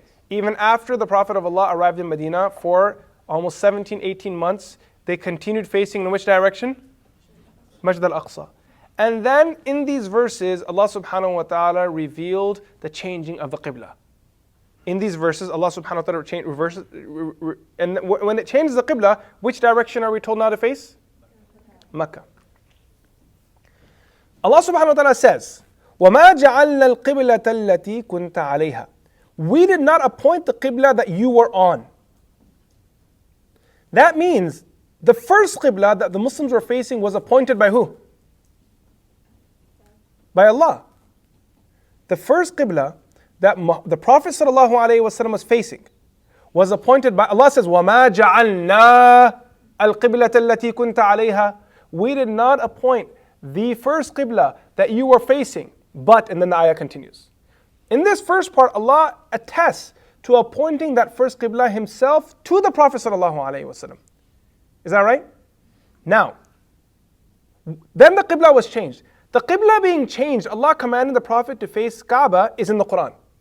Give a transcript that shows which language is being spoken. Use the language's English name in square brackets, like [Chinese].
[English] Even after the Prophet of Allah arrived in Medina for almost 17, 18 months, they continued facing in which direction? Masjid al-Aqsa. And then in these verses, Allah subhanahu wa ta'ala revealed the changing of the Qibla. In these verses, Allah subhanahu wa ta'ala reverses, and when it changes the Qibla, which direction are we told now to face? Mecca. Allah subhanahu wa ta'ala says, [Arabic] وَمَا جَعَلْنَا الْقِبْلَةَ الَّتِي كُنْتَ عَلَيْهَا. [English] We did not appoint the Qibla that you were on. That means the first Qibla that the Muslims were facing was appointed by who? By Allah. The first Qibla that the Prophet ﷺ was facing was appointed by Allah. Says [Arabic] وَمَا جَعَلْنَا الْقِبْلَةَ الَّتِي كُنْتَ عَلَيْهَا. [English] We did not appoint the first Qibla that you were facing, but, and then the ayah continues. In this first part, Allah attests to appointing that first Qibla himself to the Prophet ﷺ. Is that right? Now, then the Qibla was changed. The Qibla being changed, Allah commanded the Prophet to face Kaaba is in the Quran.